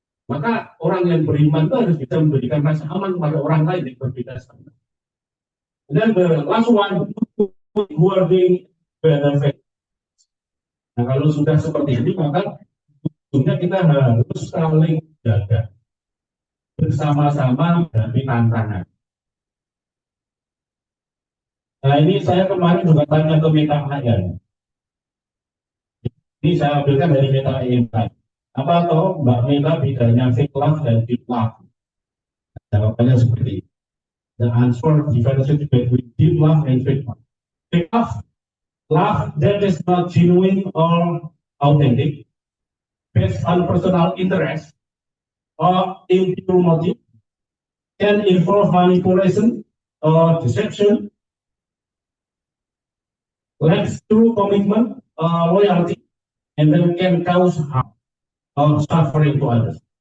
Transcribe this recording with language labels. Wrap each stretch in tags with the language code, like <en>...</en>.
<id>Maka orang yang beriman itu harus bisa memberikan rasa aman kepada orang lain yang berbeda sama.</id> <en>Dan the last one, who are being benefit.</en> <id>Nah, kalau sudah seperti ini, maka tentunya kita harus saling jaga bersama-sama menghadapi tantangan. Nah, ini saya kemarin juga tanya ke Meta Ayan. Ini saya ambilkan dari Meta Ayan. Apa tahu Mbak Meta bedanya fake love dan deep love? Jawabannya seperti ini.</id> <en>The answer differentiates between deep love and fake love. Fake love that is not genuine or authentic, based on personal interest or impure motive, can involve manipulation or deception, lacks true commitment or loyalty, and then can cause harm or suffering to others.</en>